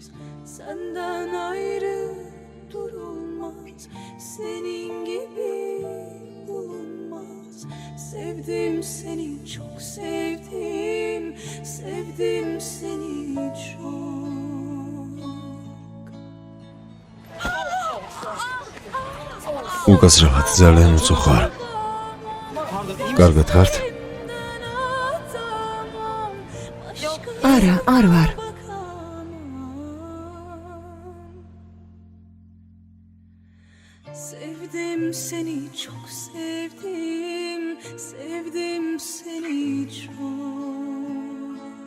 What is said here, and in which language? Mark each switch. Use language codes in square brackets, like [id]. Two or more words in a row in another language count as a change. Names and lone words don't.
[tr] Senden ayrı durulmaz. Senin gibi bulunmaz. Sevdim seni, çok sevdim. Sevdim seni çok. [ka] უკაცრავად ძალიან უწო ხარ. კარგად ხართ? არა, არ ვარ. [tr] Sevdim seni, çok sevdim. Sevdim seni çok.